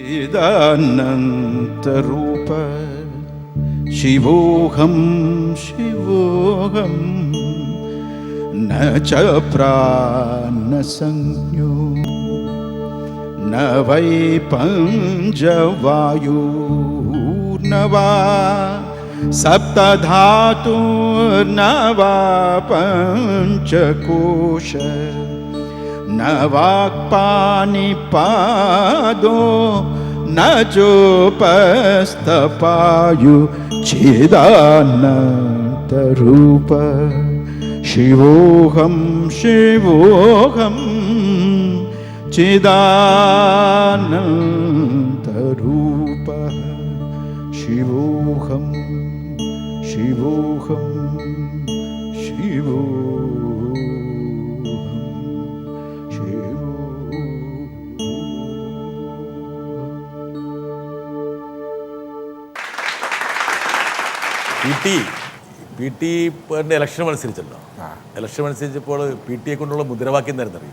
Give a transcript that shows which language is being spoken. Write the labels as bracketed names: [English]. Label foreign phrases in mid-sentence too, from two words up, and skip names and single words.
[Sanskrit] ചിദാനന്തരൂപ ശിവോഹം ശിവോഹം ന ച പ്രാണസഞ്ജ്ഞോ ന വൈ പഞ്ചവായുർന വാ സപ്തധാതുർന വാ പഞ്ചകോശ न वाक्पानिपादो न चोपस्तपायु चिदानन्तरूप शिवोऽहं शिवोऽहं चिदानन्तरूप शिवोऽहं शिवोऽहं शिवोऽहं [Malayalam] PT ഇലക്ഷൻ മത്സരിച്ചല്ലോ. ഇലക്ഷൻ മത്സരിച്ചപ്പോൾ PT-യെ കൊണ്ടുള്ള മുദ്രാവാക്യം എന്തായിരുന്നു അറിയോ?